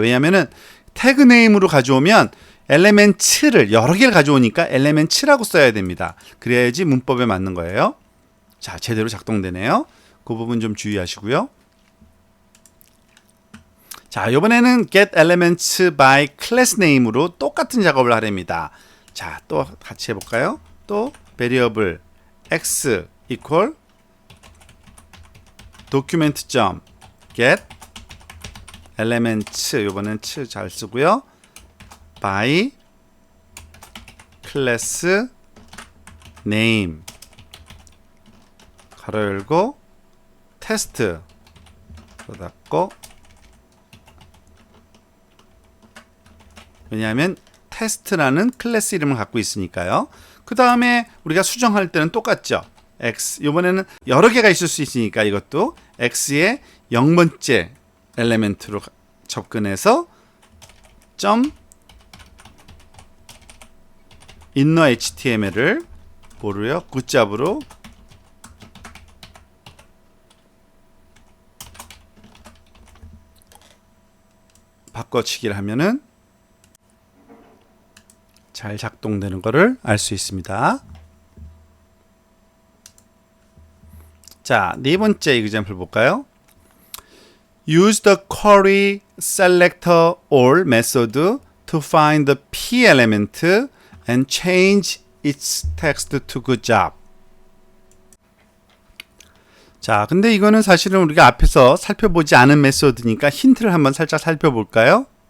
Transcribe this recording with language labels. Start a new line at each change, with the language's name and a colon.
Korean: 왜냐면은 태그 네임으로 가져오면 elements를 여러 개를 가져오니까 elements라고 써야 됩니다. 그래야지 문법에 맞는 거예요. 자, 제대로 작동되네요. 그 부분 좀 주의하시고요. 자, 이번에는 get elements by class name으로 똑같은 작업을 하랍니다. 자, 또 같이 해볼까요? 또 variable x equal document.get elements 이번엔 잘 쓰고요. by class name 가로 열고 테스트 닫고 왜냐하면 테스트라는 클래스 이름을 갖고 있으니까요. 그 다음에 우리가 수정할 때는 똑같죠. x 이번에는 여러 개가 있을 수 있으니까 이것도 x의 0번째 엘리멘트로 접근해서 점 inner html을 뭐로요? 굿잡으로 바꿔치기를 하면은 잘 작동되는 것을 알 수 있습니다. 자, 네 번째 example 볼까요?
English: Use the query selector all method to find the p element and change its text to good job.
Korean: 자, 근데 이거는 사실은 우리가 앞에서 살펴보지 않은 메소드니까 힌트를 한번 살짝 살펴볼까요?